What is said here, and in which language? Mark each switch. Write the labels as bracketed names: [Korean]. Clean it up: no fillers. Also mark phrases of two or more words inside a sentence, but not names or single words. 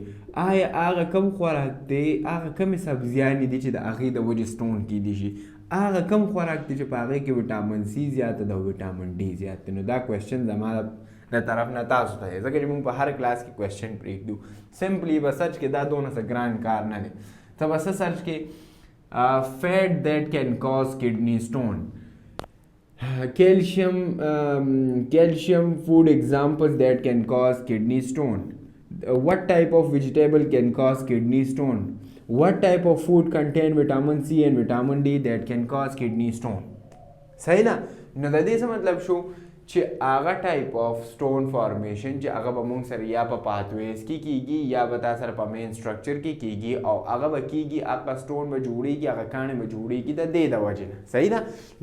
[Pashto] آیا هغه کم خوراک دی، هغه کمې سبزیانې دي چې د هغې د وجې سټون کیدی شي؟ هغه کم خوراک دی چې په هغې کې [English] vitamin C [Pashto] زیات ده او [English] vitamin D [Pashto] زیات دی؟ نو دا کوېسچن زما د طرف نه تاسو ته دی، ځکه چې موږ په هر کلاس کې کوېسچن پرېږدو. سمپلی به سرچ کې دا دونه څه ګران کار نه دی. ته به څه سرچ کې [English] fat that can cause kidney stone, calcium food examples that can cause kidney stone. What type of vegetable can cause kidney stone? What type of food contain vitamin C and vitamin D that can cause kidney stone? [Pashto] صحیح نه؟ نو د دې څه مطلب شو چې هغه [English] type of stone formation [Pashto] چې هغه به موږ سره یا په پاتویز کې کیږي یا به تا سره په [English] main structure [Pashto] کې کیږي او هغه به کیږي، هغه سټون به جوړېږي، هغه کاڼې به جوړېږي د دې د وجې نه. صحیح ده؟